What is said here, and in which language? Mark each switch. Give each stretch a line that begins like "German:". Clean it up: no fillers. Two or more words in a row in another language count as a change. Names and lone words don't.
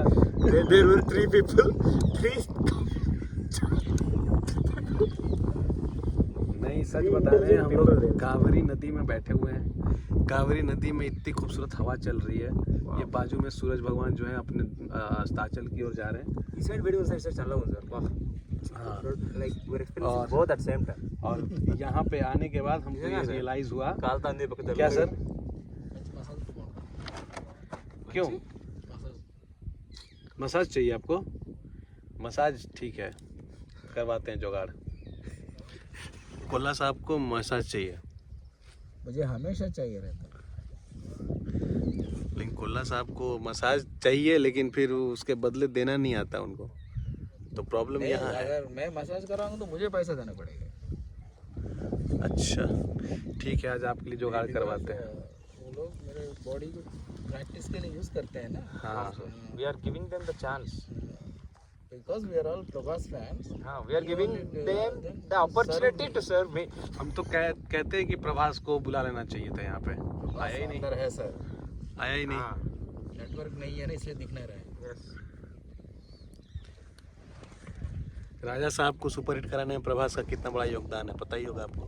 English: there were 3 people 3
Hindi: नहीं, सच बता रहे हैं, हम लोग कावेरी नदी में बैठे हुए हैं। कावेरी नदी में इतनी खूबसूरत हवा चल रही है। ये बाजू में सूरज भगवान जो है अपने अस्ताचल की ओर जा रहे हैं।
Telugu: ఈ సైడ్ వీడియో సైడ్ సైడ్ చాలా ఉంది సార్।
English: wah, like we experience both at same time.
Hindi: और यहाँ पे आने के बाद हमको ये रियलाइज हुआ।
Telugu: కాల్తాంది పక్కన
Hindi: क्या सर? क्यों मसाज चाहिए आपको? मसाज ठीक है, करवाते हैं जुगाड़। कोल्ला साहब को मसाज चाहिए, मुझे हमेशा चाहिए रहता है। लेकिन कोल्ला साहब को मसाज चाहिए, लेकिन फिर उसके बदले देना नहीं आता उनको, तो प्रॉब्लम नहीं, यहाँ है। अगर मैं मसाज कराऊंगा तो मुझे पैसा देना पड़ेगा। अच्छा ठीक है, आज आपके लिए जुगाड़ करवाते हैं। वो लोग मेरे बॉडी को प्रैक्टिस के लिए यूज करते हैं ना। हाँ
English: we are giving them the chance. because we are all Prabhas fans.
Hindi: हाँ,
English: we are giving them the opportunity to serve me.
Hindi: हम तो कहते हैं कि प्रभास को बुला लेना चाहिए था यहाँ पे, आया ही नहीं, अंदर है सर, आया ही नहीं। नेटवर्क नहीं है ना, इसलिए दिख नहीं रहा है। यस, राजा साहब को सुपरहिट कराने में प्रभास का कितना बड़ा योगदान है, पता ही होगा आपको।